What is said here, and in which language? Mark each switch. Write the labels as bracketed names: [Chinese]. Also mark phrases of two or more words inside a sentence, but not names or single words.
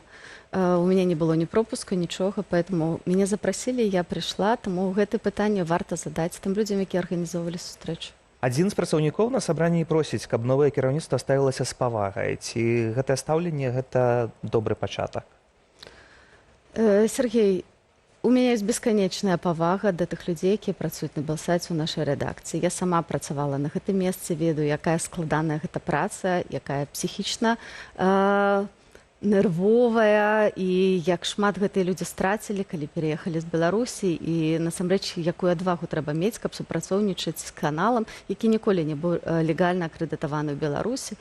[Belarusian] У мяне не было ні пропуска, нічога, поэтому мяне запрасілі, я прыйшла, таму гэта пытанне варта задаць тым людзям, якія арганізоўвалі сустрэчу. Адзін з працаўнікоў на сабранні просіць, каб новае кіраўніцтва ставілася з павагай. Ці гэтае стаўленне гэта добры пачатак? Сергей, [Russian] у меня есть бесконечная [Belarusian] павага да тых людзей, якія працуюць на Белсаце ў нашай рэдакцыі. Я сама працавала на гэтым месцы, ведаю, якая складаная гэта праца, якая псіхічна нервовая, і як шмат гэтыя людзі страцілі, калі пераехалі з Беларусі, і насамрэч, якую адвагу трэба мець, каб супрацоўнічаць з каналам, які ніколі не быў легальна акрэдытаваны ў Беларусі.